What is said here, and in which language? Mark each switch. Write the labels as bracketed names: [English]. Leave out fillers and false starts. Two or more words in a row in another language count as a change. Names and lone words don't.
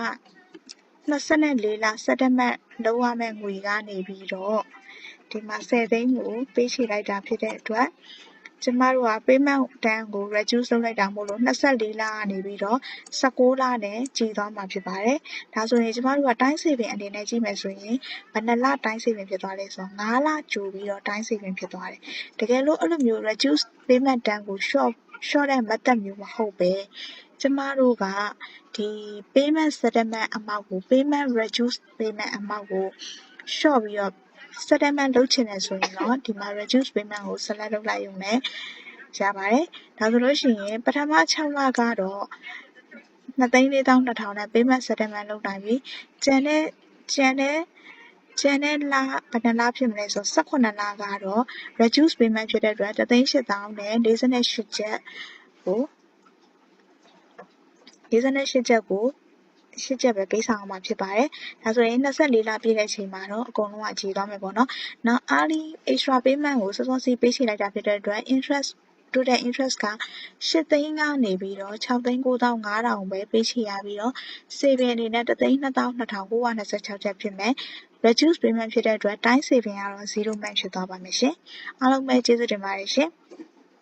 [Burmese] 24လ settlement လုပ်ရမယ့်ငွေကနေပြီးတော့ဒီမှာ10သိန်းကိုပေးချေလိုက်တာဖြစ်တဲ့အတွက်ကျမတို့က [English] payment term [Burmese] ကို reduce လုပ်လိုက်တာမို့လို့24 လကနေပြီးတော့16လနဲ့ကြည်သွားမှာဖြစ်ပါတယ်။ဒါဆိုရင်ကျမတို့က [English] time saving [Burmese] အနေနဲ့ကြည့်မယ်ဆိုရင် ဘယ်နှလ [English] time saving [Burmese] ဖြစ်သွားလဲဆိုတော့5လကြိုပြီးတော့တိုင်း saving ဖြစ်သွားတယ်။တကယ်လို့အဲ့လိုမျိုး [English] reduce payment term [Burmese] ကို short တဲ့ method မျိုးမဟုတ်ပဲကျမတို့ကဒီ [English] payment settlement amount [Burmese] ကို [English] payment reduce payment amount [Burmese] ကို short ပြီးတော့settlement လုပ်ချင်တယ်ဆိုရင်တော့ဒီမှာ [English] reduce payment [Burmese] ကို select လုပ်လိုက်ရုံနဲ့ရပါတယ်။ဒါဆိုလို့ရှိရင်ပထမ6လကတော့ 2,42,200နဲ့ [English] payment settlement [Burmese] လုပ်နိုင်ပြီ။ကျန်တဲ့လဘယ်နှလဖြစ်မလဲဆို18လကတော့ [English] reduce payment [Burmese] ဖြစ်တဲ့အတွက်1,800,000နဲ့48ကျပ်ကို 8ကျပ်ပဲပေးဆောင်အောင်မှာဖြစ်ပါတယ်။ဒါဆိုရင်24လပြည့်တဲ့အချိန်မှာတော့အကုန်လုံးကကြည်သွားမယ်ပေါ့နော်။နောက် [English] early extra payment [Burmese] ကိုစောစောစီးပေးချေလိုက်တာဖြစ်တဲ့အတွက် [English] total interest [Burmese] က8သိန်းကနေပြီးတော့6,9,500ပဲပေးချေရပြီးတော့ saving အနေနဲ့1,22,926ကျပ်ဖြစ်မယ်။ [English] reduce payment [Burmese] ဖြစ်တဲ့အတွက် [English] time saving [Burmese] ကတော့0 မှတ်ဖြစ်သွားပါမယ်ရှင်။အားလုံးပဲကျေးဇူးတင်ပါတယ်ရှင်။